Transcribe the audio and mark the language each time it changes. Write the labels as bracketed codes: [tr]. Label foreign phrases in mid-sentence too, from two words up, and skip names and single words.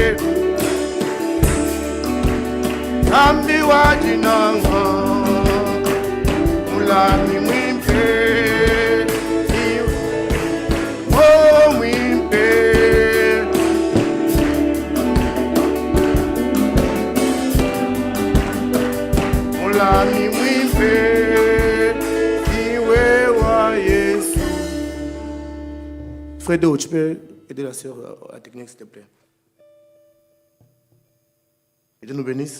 [lu] zambi wajinanga mulami mwimpe oh mwimpe mulami mwimpe siwe wa Yesu. [fr] Fredo, tu peux aider la sœur à la technique s'il te plaît. Et Dieu nous bénisse.